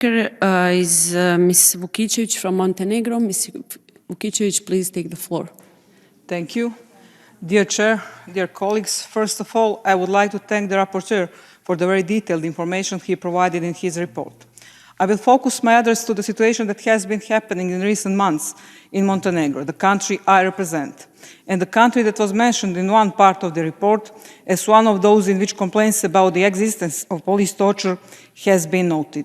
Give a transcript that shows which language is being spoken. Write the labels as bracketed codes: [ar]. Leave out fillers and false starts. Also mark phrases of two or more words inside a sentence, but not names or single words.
[en] Is Ms. Vukиćевиć from Montenegro. Ms. Vukиćевиć, please take the floor. Thank you. Dear Chair, dear colleagues, first of all, I would like to thank the rapporteur for the very detailed information he provided in his report. I will focus my address to the situation that has been happening in recent months in Montenegro, the country I represent, and the country that was mentioned in one part of the report as one of those in which complaints about the existence of police torture has been noted.